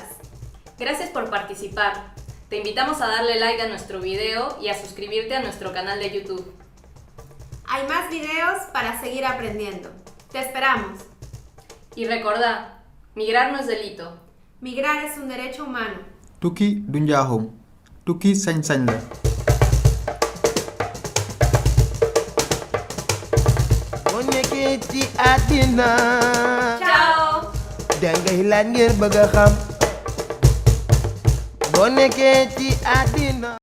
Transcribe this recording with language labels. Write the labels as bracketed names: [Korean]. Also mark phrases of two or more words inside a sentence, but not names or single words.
[Spanish] Gracias por participar. Te invitamos a darle like a nuestro video y a suscribirte a nuestro canal de YouTube. Hay más videos para seguir aprendiendo. Te esperamos. Y recordá, migrar no es delito. Migrar es un derecho humano. [Wolof] tukki du njaaxum tukki sañ-sañ la. boo nekkee ci àddina [Spanish] Chao. [Wolof] dangay laaj ngir bëgg a xam boo nekkee ci àddina